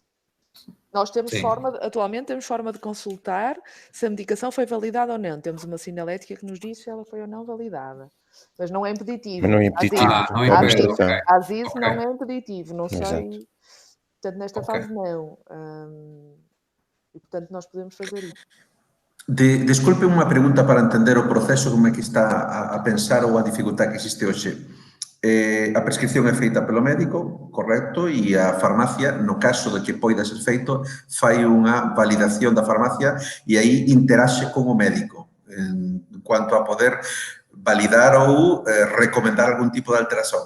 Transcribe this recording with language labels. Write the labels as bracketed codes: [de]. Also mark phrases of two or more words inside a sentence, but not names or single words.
[pt] Nós temos atualmente temos forma de consultar se a medicação foi validada ou não. Temos uma sinalética que nos diz se ela foi ou não validada. Mas não é impeditivo. Mas não é impeditivo. Não é impeditivo. Às vezes não é impeditivo. Não sei. Portanto, nesta fase não. E, portanto, nós podemos fazer isso. [gl] Desculpe unha pregunta para entender o proceso, como é que está a pensar ou a dificultad que existe hoxe. A prescripción é feita pelo médico, correcto, e a farmacia, no caso de que poida ser feito, fai unha validación da farmacia e aí interaxe con o médico en cuanto a poder validar ou recomendar algún tipo de alteración.